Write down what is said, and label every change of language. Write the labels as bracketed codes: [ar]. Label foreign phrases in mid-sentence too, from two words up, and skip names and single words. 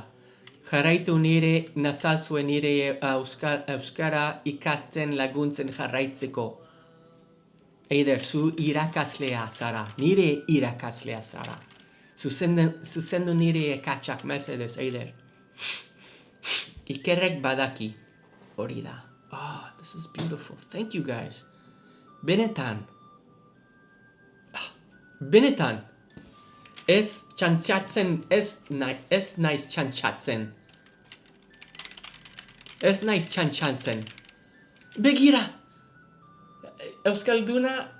[eu] Jarraitu nire nazazue nire euskara ikasten laguntzen jarraitzeko. Eider, zu irakaslea zara. Nire irakaslea zara. Zuzendu nire ekatsak mesedez, Eider. Ikerrek badaki. Hori da. [en] This is beautiful. Thank you guys. [eu] Benetan. Ez txantxatzen, ez naiz txantxatzen. Ez naiz txantxatzen. Begira! Euskalduna...